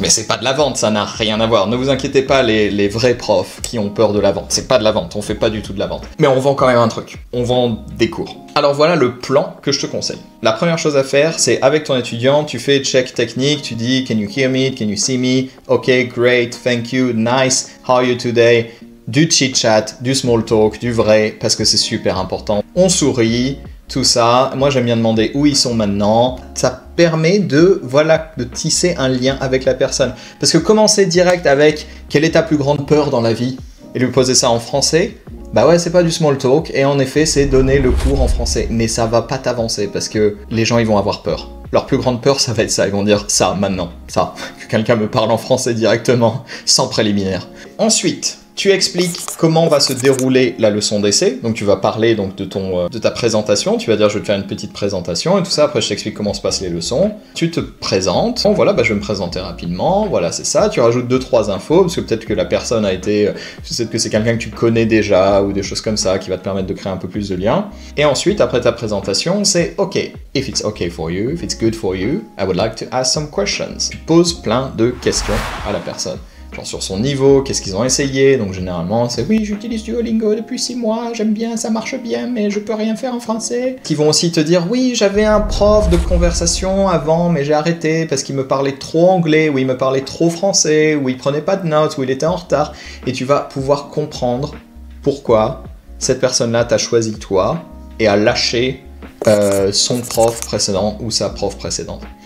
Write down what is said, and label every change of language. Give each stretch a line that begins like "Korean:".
French: Mais c'est pas de la vente, ça n'a rien à voir. Ne vous inquiétez pas, les vrais profs qui ont peur de la vente. C'est pas de la vente, on fait pas du tout de la vente. Mais on vend quand même un truc. On vend des cours. Alors voilà le plan que je te conseille. La première chose à faire, c'est avec ton étudiant, tu fais check technique, tu dis «
English: Can you hear me? Can you see me? Ok, great, thank you, nice, how are you today ?»
French: Du chit-chat, du small talk, du vrai, parce que c'est super important. On sourit, tout ça. Moi, j'aime bien demander où ils sont maintenant. Ça permet de tisser un lien avec la personne. Parce que commencer direct avec « Quelle est ta plus grande peur dans la vie ?» et lui poser ça en français, bah ouais, c'est pas du small talk, et en effet, c'est donner le cours en français. Mais ça va pas t'avancer, parce que les gens, ils vont avoir peur. Leur plus grande peur, ça va être ça. Ils vont dire ça, maintenant, ça. Que quelqu'un me parle en français directement, sans préliminaire. Ensuite, Tu expliques comment va se dérouler la leçon d'essai. Donc tu vas parler donc, de ta présentation. Tu vas dire je vais te faire une petite présentation et tout ça. Après je t'explique comment se passent les leçons. Tu te présentes. Bon voilà, je vais me présenter rapidement. Voilà, c'est ça. Tu rajoutes 2-3 infos parce que peut-être que la personne a été... peut-être que c'est quelqu'un que tu connais déjà ou des choses comme ça qui va te permettre de créer un peu plus de liens. Et ensuite, après ta présentation, c'est OK.
English: If it's OK for you, if it's good for you, I would like to ask some questions.
French: Tu poses plein de questions à la personne. Genre sur son niveau, qu'est-ce qu'ils ont essayé, donc généralement c'est oui j'utilise Duolingo depuis 6 mois, j'aime bien, ça marche bien, mais je peux rien faire en français. Qui vont aussi te dire oui j'avais un prof de conversation avant mais j'ai arrêté parce qu'il me parlait trop anglais, ou il me parlait trop français, ou il prenait pas de notes, ou il était en retard, et tu vas pouvoir comprendre pourquoi cette personne-là t'a choisi toi et a lâché son prof précédent ou sa prof précédente.